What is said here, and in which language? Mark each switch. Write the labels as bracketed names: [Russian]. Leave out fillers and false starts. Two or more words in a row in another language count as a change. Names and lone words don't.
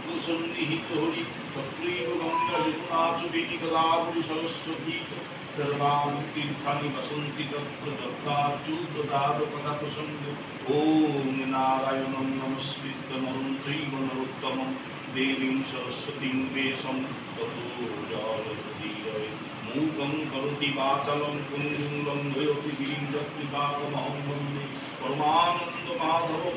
[Sanskrit] সন্নিহিত হরি তত্রৈব গঙ্গা যমুনা চ বেণী গোদাবরী সরস্বতী सर्वाणि तीर्थानि वसन्ति तत्र यत्राच्युतदादपदा प्रसङ्गे ॐ नारायणं नमस्कृत्य नरं चैव नरोत्तमं देवीं सरस्वतीं वेशं ततो जयमुदीरये मूकं करोति वाचालं पुण्यं लङ्घयति गिरिं यत्कृपाकमहं वन्दे परमानन्दमाधवम्